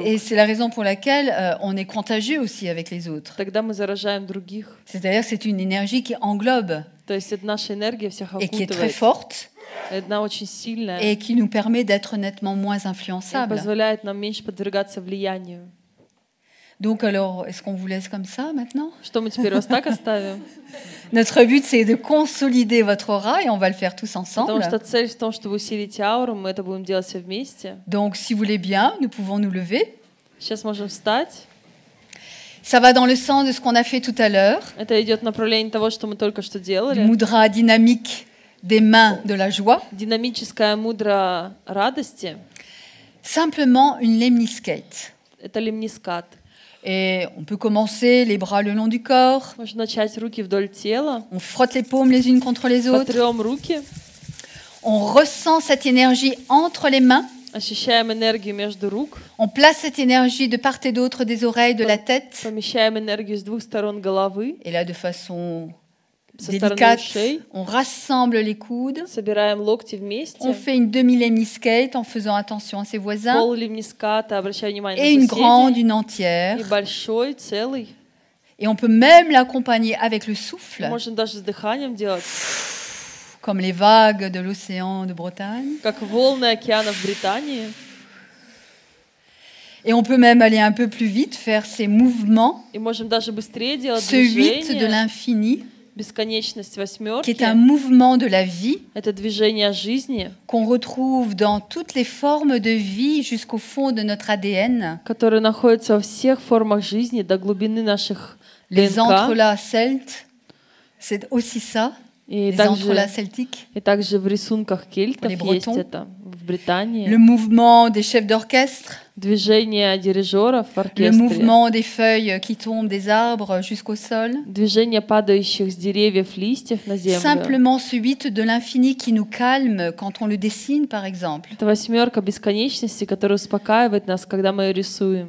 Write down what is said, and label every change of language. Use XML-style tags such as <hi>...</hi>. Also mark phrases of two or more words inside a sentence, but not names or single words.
<fr>Et c'est la raison pour laquelle on est contagieux aussi avec les autres.</fr> <ru>Тогда мы заражаем других.</ru> <fr>C'est-à-dire que c'est une énergie qui englobe</fr> <ru>То есть это наша энергия всех</ru> <fr>et qui est très</fr> <ru>окутывает.</ru> <fr>forte</fr> <ru>Она очень сильная</ru> <fr>et qui nous permet d'être nettement moins</fr> <ru>и</ru> <fr>influençables.</fr> <ru>позволяет нам меньше подвергаться влиянию.</ru> <fr>Donc alors, est-ce qu'on vous laisse comme ça maintenant?</fr> <ru>Что мы теперь вас так оставим?</ru> <fr>Notre but, c'est de consolider votre aura et on va le faire tous</fr> <ru>Потому</ru> <fr>ensemble.</fr> <ru>что цель в том, чтобы усилить ауру, мы это будем делать все вместе.</ru> <fr>Donc, si vous voulez bien, nous pouvons nous lever.</fr> <ru>Сейчас можем встать.</ru> <fr>Ça va dans le sens de ce qu'on a fait tout à l'heure,</fr> <ru>Это идет в направлении того, что мы только что</ru> <fr>du</fr> <ru>делали.</ru> <fr>mudra dynamique des mains de la joie.</fr> <ru>Динамическая мудра радости</ru> <fr>Simplement une lemniscate. —</fr> <ru>это лемнискат.</ru> <fr>Et on peut commencer les bras le long du corps.</fr> <ru>Можно начать руки вдоль тела.</ru> <fr>On frotte les paumes les unes contre les autres.</fr> <ru>Потрем руки.</ru> <fr>On ressent cette énergie entre les mains.</fr> <ru>Ощущаем энергию между рук.</ru> <fr>On place cette énergie de part et d'autre des oreilles, de la tête.</fr> <ru>Помещаем энергию с двух сторон головы.</ru> <fr>Et là, de façon</fr> <ru>Со стороны</ru> <fr>délicate,</fr> <ru>ушей.</ru> <fr>on rassemble les coudes.</fr> <ru>Собираем локти</ru> <fr>On</fr> <ru>вместе.</ru> <fr>fait une demi-lemniscate en faisant attention à ses voisins.</fr> <ru>Пол лемниската, обращая внимание</ru> <fr>Et</fr> <ru>на</ru> <fr>une grande,</fr> <ru>соседей.</ru> <fr>une</fr> <ru>И</ru> <fr>entière.</fr> <ru>большой, целый.</ru> <fr>Et on peut même l'accompagner avec le souffle,</fr> <ru>Можно даже с дыханием делать.</ru> <fr>comme les vagues de l'océan de Bretagne.</fr> <ru>Как волны океана в Британии.</ru> <fr>Et on peut même aller un peu plus vite, faire ces mouvements,</fr> <ru>И можем даже быстрее делать</ru> <fr>ce 8 de</fr> <ru>движение.</ru> <fr>l'infini,</fr> <ru>Бесконечность</ru> <fr>qui est</fr> <ru>восьмерки.</ru> <fr>un mouvement de la vie</fr> <ru>Это движение жизни,</ru> <fr>qu'on retrouve dans toutes les formes de vie jusqu'au fond de notre ADN.</fr> <ru>которое находится во всех формах жизни до глубины наших</ru> <fr>Les</fr> <ru>ДНК.</ru> <fr>entrelacs celtes, c'est aussi ça,</fr> <ru>И</ru> <fr>les entrelacs</fr> <ru>также,</ru> <fr>celtiques.</fr> <ru>и также в рисунках кельтов</ru> <fr>Les</fr> <ru>есть</ru> <fr>Bretons.</fr> <ru>это. В Британии.</ru> <fr>Le mouvement des chefs d'orchestre,</fr> <ru>Движение дирижера в</ru> <fr>le</fr> <ru>оркестре.</ru> <fr>mouvement des feuilles qui tombent des arbres jusqu'au sol.</fr> <ru>Движение падающих с деревьев листьев на землю.</ru> <fr>Simplement ce 8 de l'infini qui nous calme quand on le dessine, par exemple.</fr> <ru>Это восьмерка бесконечности, которая успокаивает нас, когда мы ее рисуем.</ru>